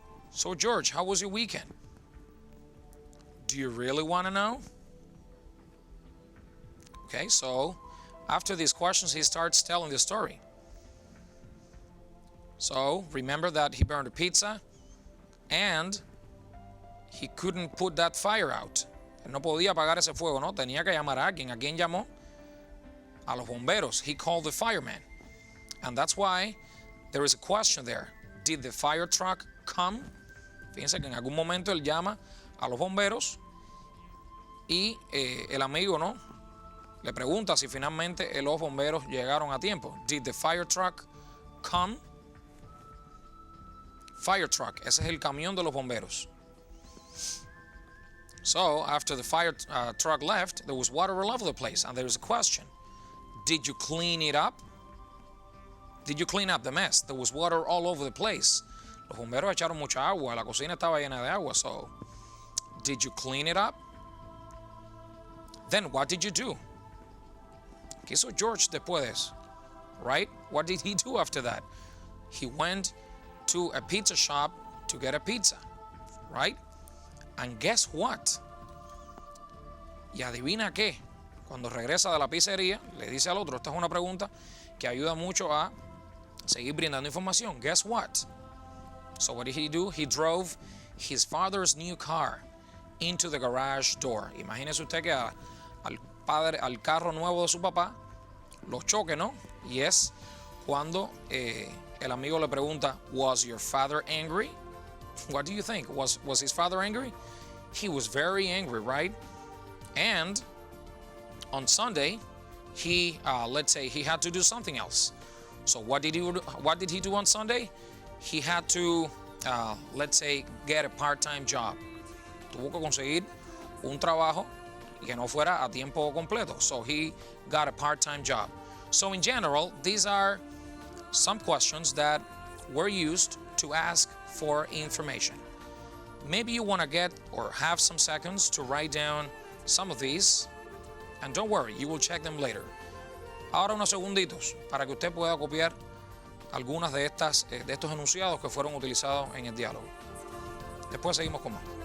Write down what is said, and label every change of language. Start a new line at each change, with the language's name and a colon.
English: So, George, how was your weekend? Do you really want to know? Okay, so after these questions, he starts telling the story. So, remember that he burned a pizza and he couldn't put that fire out.
Spanish: Él no podía apagar ese fuego, ¿no? Tenía que llamar a alguien. ¿A quién llamó? A los bomberos.
English: He called the fireman. And that's why there is a question there. Did the fire truck come?
Spanish: Fíjense que en algún momento él llama a los bomberos y el amigo, ¿no? Le pregunta si finalmente los bomberos llegaron a tiempo.
English: Did the fire truck come?
Spanish: Fire truck, ese es el camión de los bomberos.
English: So, after the fire truck left, there was water all over the place. And there's a question. Did you clean it up? Did you clean up the mess? There was water all over the place. Los bomberos echaron mucha agua. La cocina estaba llena de agua. So, did you clean it up? Then, what did you do?
Spanish: ¿Qué hizo George después de eso?
English: Right? What did he do after that? He went to a pizza shop to get a pizza. Right? And guess what?
Spanish: Y adivina qué. Cuando regresa de la pizzería, le dice al otro, esta es una pregunta que ayuda mucho a seguir brindando información.
English: Guess what? So what did he do? He drove his father's new car into the garage door.
Spanish: Imagínese usted que al carro nuevo de su papá lo choque, ¿no? Y es cuando el amigo le pregunta,
English: was your father angry? What do you think? Was his father angry? He was very angry, right? And on Sunday, he, let's say, he had to do something else. So what did he do on Sunday? He had to, let's say, get a part-time job.
Spanish: Tuvo que conseguir un trabajo y que no fuera a tiempo completo.
English: So he got a part-time job. So in general, these are some questions that were used to ask for information. Maybe you want to get or have some seconds to write down some of these, and don't worry, you will check them later.
Spanish: Ahora unos segunditos para que usted pueda copiar algunas de estos enunciados que fueron utilizados en el diálogo. Después seguimos con más.